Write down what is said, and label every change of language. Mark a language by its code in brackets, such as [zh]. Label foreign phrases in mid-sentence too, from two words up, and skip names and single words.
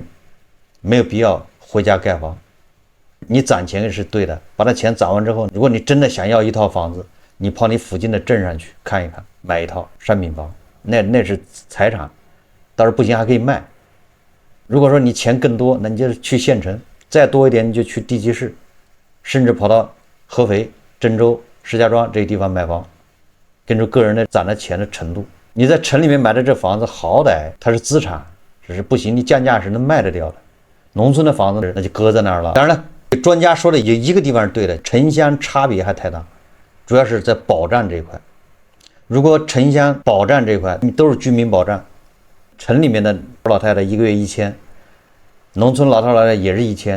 [zh] 沒有必要回家蓋房，你攢錢是對的，把那錢攢完之後，如果你真的想要一套房子，你跑你附近的鎮上去看一看，買一套商品房，那是財產，到時候不行還可以賣。如果說你錢更多，那你就去縣城，再多一點你就去地級市，甚至跑到合肥、鄭州、石家莊這些地方買房，根據個人的攢的錢的程度，你在城裡面買的這房子好歹它是資產，只是不行，你降價是能賣得掉的。農村的房子那就擱在那兒了。當然了，專家說的有一個地方是對的，城鄉差別還太大。主要是在保站這一塊。如果城鄉保站這一塊都是居民保障，城裡面的老太太一個月1000，農村老头老太太也是1000。